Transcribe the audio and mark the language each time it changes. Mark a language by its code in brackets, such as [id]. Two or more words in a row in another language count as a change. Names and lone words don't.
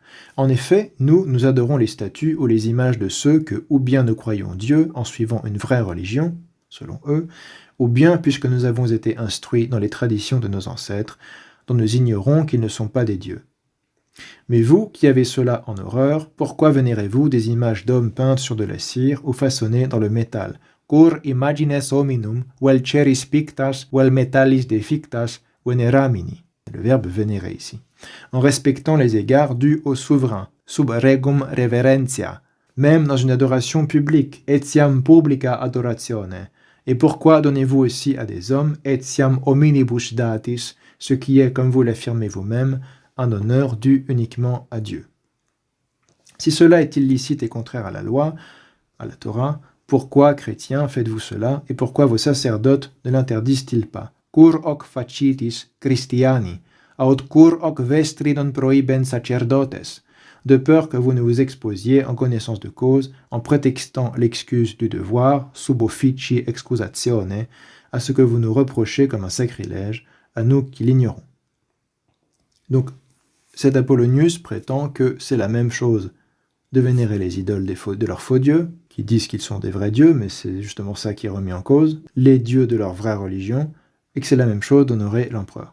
[fr] En effet, nous adorons les statues ou les images de ceux que, ou bien nous croyons Dieu en suivant une vraie religion, selon eux, ou bien puisque nous avons été instruits dans les traditions de nos ancêtres, dont nous ignorons qu'ils ne sont pas des dieux. Mais vous, qui avez cela en horreur, pourquoi vénérez-vous des images d'hommes peintes sur de la cire ou façonnées dans le métal? [la] Cur imagines hominum, vel ceris pictas, vel metallis defictas, veneramini. [fr] Le verbe vénérer ici. En respectant les égards dus au souverain, [la] sub regum reverentia, [fr] même dans une adoration publique, [la] etiam publica adoratione. [fr] Et pourquoi donnez-vous aussi à des hommes, [la] etiam hominibus datis, [fr] ce qui est, comme vous l'affirmez vous-même, un honneur dû uniquement à Dieu. Si cela est illicite et contraire à la loi, à la Torah, pourquoi, chrétiens, faites-vous cela, et pourquoi vos sacerdotes ne l'interdisent-ils pas? [la] Cur hoc facitis Christiani, aut cur hoc vestri non prohibent sacerdotes, [fr] de peur que vous ne vous exposiez en connaissance de cause, en prétextant l'excuse du devoir, [la] sub officii excusatione, [fr] à ce que vous nous reprochez comme un sacrilège, à nous qui l'ignorons. Donc, cet Apollonius prétend que c'est la même chose de vénérer les idoles de leurs faux dieux, qui disent qu'ils sont des vrais dieux, mais c'est justement ça qui est remis en cause, les dieux de leur vraie religion, et que c'est la même chose d'honorer l'empereur.